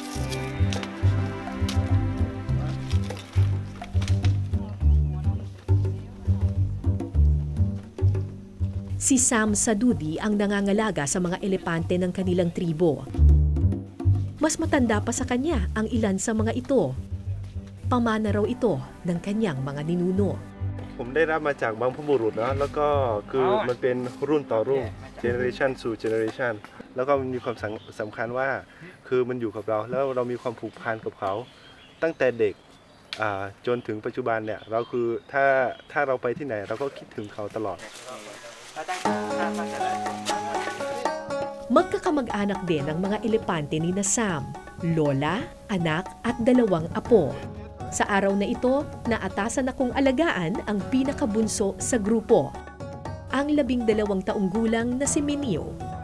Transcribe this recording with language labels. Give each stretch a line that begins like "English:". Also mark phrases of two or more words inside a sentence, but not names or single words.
Filipino: Si Sam Sadudi ang nangangalaga sa mga elepante ng kanilang tribo. Mas matanda pa sa kanya ang ilan sa mga ito. Pamana raw ito ng kanyang mga ninuno.
Thai: ผมได้รับมาจากบรรพบุรุษนะแล้วก็คือมันเป็นรุ่นต่อรุ่น generation สู่ generation แล้วก็มันมีความสำคัญว่าคือมันอยู่กับเราแล้วเรามีความผูกพันกับเขาตั้งแต่เด็กจนถึงปัจจุบันเนี่ยเราคือถ้าเราไปที่ไหนเราก็คิดถึงเขาตลอด
Filipino: Magkakamag-anak din ang mga elepante ni na Sam, lola, anak at 2 apo. Sa araw na ito, naatasan akong alagaan ang pinakabunso sa grupo, ang 12 taong gulang na si Minio.